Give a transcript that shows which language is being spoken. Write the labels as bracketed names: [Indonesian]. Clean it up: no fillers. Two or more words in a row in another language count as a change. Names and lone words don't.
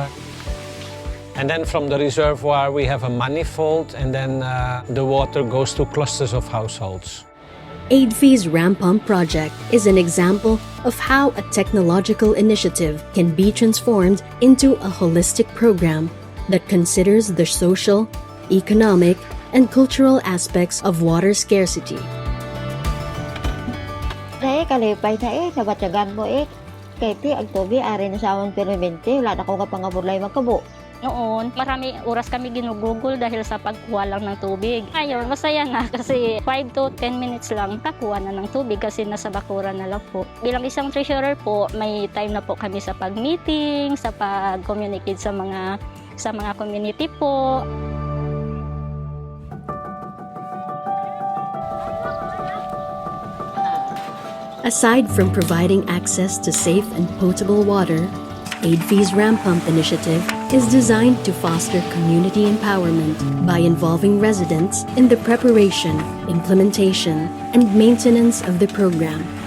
[English] And then from the reservoir we have a manifold, and then the water goes to clusters of households. AIDFI's Ram Pump project is an example of how a technological initiative can be transformed into a holistic program that considers the social, economic, and cultural aspects of water scarcity. [Hiligaynon] Kalipay na nabatyagan mo Kaya ang tubi, ari na sa amon permanente, wala na ko nga pangabulay magkabo. [Filipino] Noon, marami oras kami ginugugol dahil sa pagkuha lang ng tubig. Ngayon, masaya na kasi [English] 5 to 10 minutes [Filipino] lang kakuha na ng tubig kasi nasa bakuran na lang po. Bilang isang treasurer po, may time na po kami sa pag-meeting, sa pag-communicate sa mga community po. [English] Aside from providing access to safe and potable water, AIDFI's Ram Pump initiative is designed to foster community empowerment by involving residents in the preparation, implementation, and maintenance of the program.